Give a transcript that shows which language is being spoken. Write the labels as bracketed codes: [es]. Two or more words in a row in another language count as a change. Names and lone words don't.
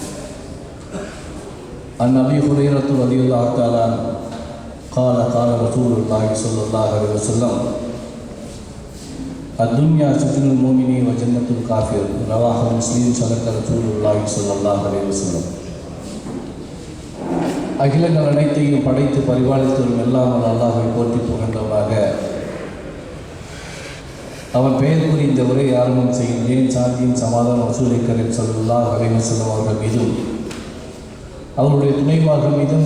[ar] عن أبي هريرة رضي الله تعالى عنه قال قال رسول الله صلى الله عليه وسلم الدنيا سجن المؤمن وجنة الكافر. رواه مسلم. صدق رسول الله صلى الله عليه وسلم. [ta] அகிலங்கள் அனைத்தையும் படைத்து பரிபாலித்து வரும் எல்லாம் அல்லாஹ்வை போற்றி புகழ்ந்தவராக அவன் பெயர் கூறி இந்த உரை ஆரம்பம் செய்கின்றேன். சாந்தியின் சமாதானம் ரசூலை கரீம் [ar] صلى الله عليه وسلم [ta] அவர்கள் மீதும் அவருடைய துணைவார்கள் மீதும்